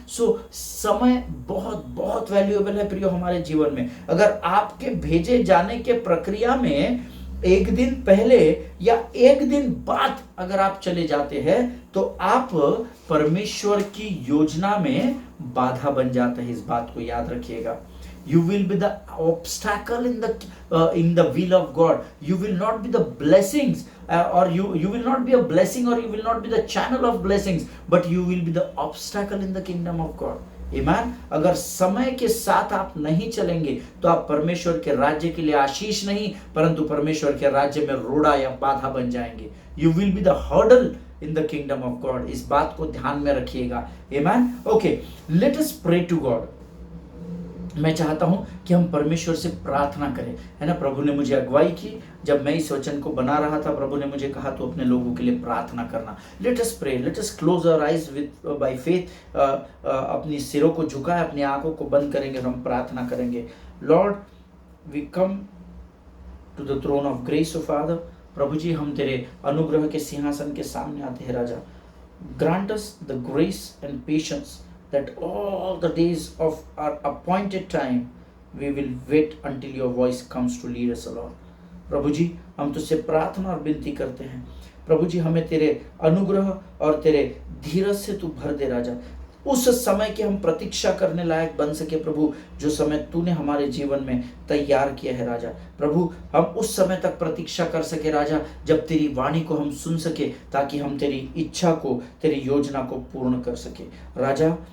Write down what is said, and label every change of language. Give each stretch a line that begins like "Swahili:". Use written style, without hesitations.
Hindi: सो समय बहुत बहुत वैल्यूएबल है प्रियो हमारे जीवन में। अगर आपके भेजे जाने के प्रक्रिया में एक दिन पहले या एक दिन बाद अगर आप चले जाते हैं तो आप परमेश्वर की योजना में बाधा बन जाते हैं। इस बात को याद रखिएगा।
English: You will be the obstacle in the will of God. You will not be the blessings, or you will not be a blessing, or you will not be the channel of blessings, but you will be the obstacle in the kingdom of God. Amen.
Hindi: अगर समय के साथ आप नहीं चलेंगे तो आप परमेश्वर के राज्य के लिए आशीष नहीं परंतु परमेश्वर के राज्य में रोड़ा या बाधा बन जाएंगे।
English: You will be the hurdle in the kingdom of God.
Hindi: इस बात को ध्यान में रखिएगा।
English: Amen. Okay, let us pray to God.
Hindi: मैं चाहता हूं कि हम परमेश्वर से प्रार्थना करें, है ना। प्रभु ने मुझे अगुवाई की, जब मैं इस वचन को बना रहा था प्रभु ने मुझे कहा तो अपने लोगों के लिए प्रार्थना करना।
English: Let us pray, let us close our eyes with by faith.
Hindi: अपनी सिरों को झुकाए, अपनी आंखों को बंद करेंगे और हम प्रार्थना करेंगे।
English: Lord we come to the throne of grace, O Father.
Hindi: प्रभु जी हम तेरे अनुग्रह के सिंहासन के सामने आते हैं राजा।
English: Grant us the grace and patience that all the days of our appointed time we will wait until your voice comes to lead us, Lord.
Hindi: प्रभु जी हम तुझसे प्रार्थना और विनती करते हैं प्रभु जी, हमें तेरे अनुग्रह और तेरे धीरज से तू भर दे राजा। उस समय की हम प्रतीक्षा करने लायक बन सके प्रभु, जो समय तूने हमारे जीवन में तैयार किया है राजा। प्रभु हम उस समय तक प्रतीक्षा कर सके राजा जब तेरी वाणी को हम सुन सके, ताकि हम तेरी इच्छा को, तेरी योजना को पूर्ण कर सके राजा।